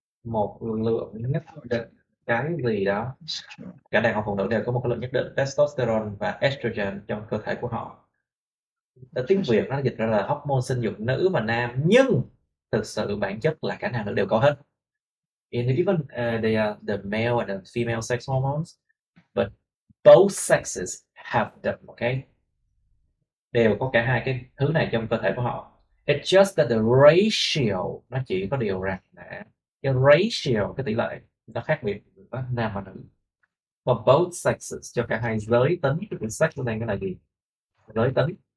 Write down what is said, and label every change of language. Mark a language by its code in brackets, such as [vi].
[vi] Một lượng nhất định cái gì đó. Cả đàn ông phụ nữ đều có một cái lượng nhất định testosterone và estrogen trong cơ thể của họ. Ở tiếng Việt nó dịch ra là hormone sinh dục nữ và nam, nhưng thực sự bản chất là cả nam nữ đều có hết. [en] And even they are the male and the female sex hormones, but both sexes have them, okay? [vi] Đều có cả hai cái thứ này trong cơ thể của họ. [en] It's just that the ratio, [vi] nó chỉ có điều rằng là cái ratio, cái tỷ lệ nó khác biệt giữa nam và nữ. [en] For both sexes, [vi] cho cả hai giới tính, cái sex ở đây cái là gì? Giới tính.